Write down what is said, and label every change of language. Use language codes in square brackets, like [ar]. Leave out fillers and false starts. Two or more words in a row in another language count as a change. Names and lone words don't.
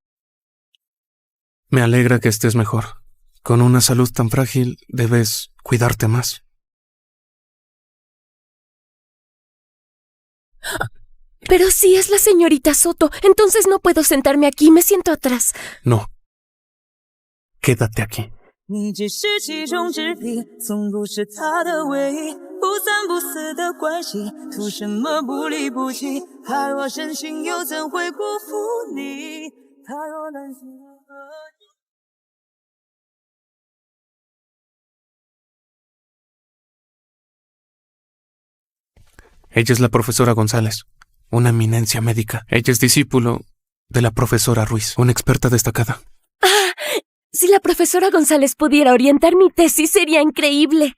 [es] Me alegra que estés mejor. Con una salud tan frágil, debes cuidarte más. Pero si es la señorita Soto, entonces no puedo sentarme aquí. Me siento atrás. No. Quédate aquí. [zh] 你只是其中之一，从不是他的唯一，不三不四的关系，图什么不离不弃？他若深情，又怎会辜负你？他若担心我和你。 [es] Ella es la profesora González, una eminencia médica. Ella es discípulo de la profesora Ruiz, una experta destacada. ¡Ah! Si la profesora González pudiera orientar mi tesis, sería increíble.